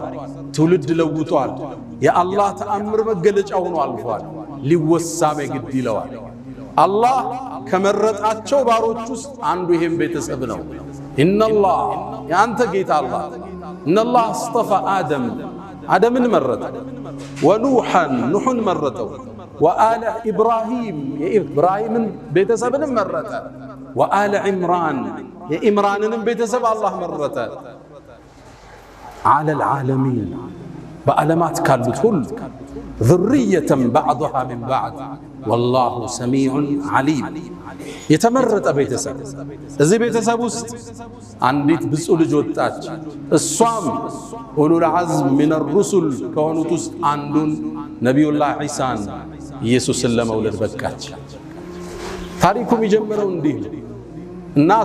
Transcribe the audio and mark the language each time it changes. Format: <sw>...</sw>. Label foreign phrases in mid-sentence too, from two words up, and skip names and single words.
<am>ትውልድ ለውጧል፣ የአላህ ተአምር መገለጫ ሆኖ አልፏል። ሊወሳም ግድ ይለዋል። አላህ ከመረጣቸው ባሮች ውስጥ አንዱ ይሄም ቤተሰብ ነው። ኢነላህ ያንተ ጌታ አላህ ኢነላህ አስጠፋ አደምን መረጠ፣ ወኑሐን ኑሕን መረጠው፣</am> <ar>وآل إبراهيم</ar> <am>የኢብራሂምን ቤተሰብንም መረጠ፣</am> <ar>وآل عمران</ar> <am>የኢምራንንም ቤተሰብ አላህ መረጠ።</am> <ar>على العالمين</ar> <am>በዓለማት ካሉት ሁሉ</am> <ar>ذرية بعضها من بعض والله سميع عليم</ar> <am>የተመረጠ ቤተሰብ። እዚህ ቤተሰብ ውስጥ አንዲት ብፁዕ ልጅ ወጣች። እሷም</am> <ar>أولو العزم من الرسل</ar> <am>ከሆኑት ውስጥ አንዱን ነቢዩላህ ዒሳን ኢየሱስን ለመውለድ በቃች። ታሪኩ የሚጀምረው እንዲህ ነው። እናቷ</am>